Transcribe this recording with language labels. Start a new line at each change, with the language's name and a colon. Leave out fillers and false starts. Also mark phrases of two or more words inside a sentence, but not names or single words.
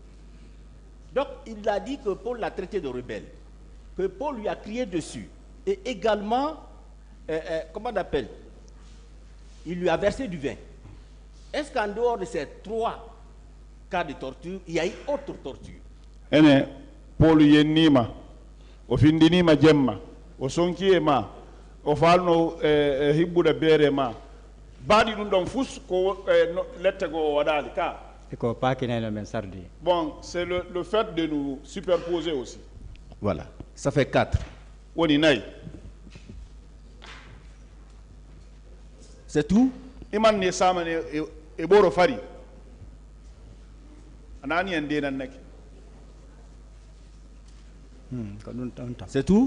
French: Donc, il a dit que Paul l'a traité de rebelle, que Paul lui a crié dessus. Et également, comment on appelle? Il lui a versé du vin. Est-ce qu'en dehors de ces 3 cas de torture, il y a eu autre torture?
Fula: Paul yenima, o findinima jemma, o sonkiema, o falno hibbude beere ma. Baadi dum don fus ko lette go wadali ka.
French: Bon, c'est le fait de nous superposer aussi. Voilà, ça fait 4. C'est tout? C'est tout?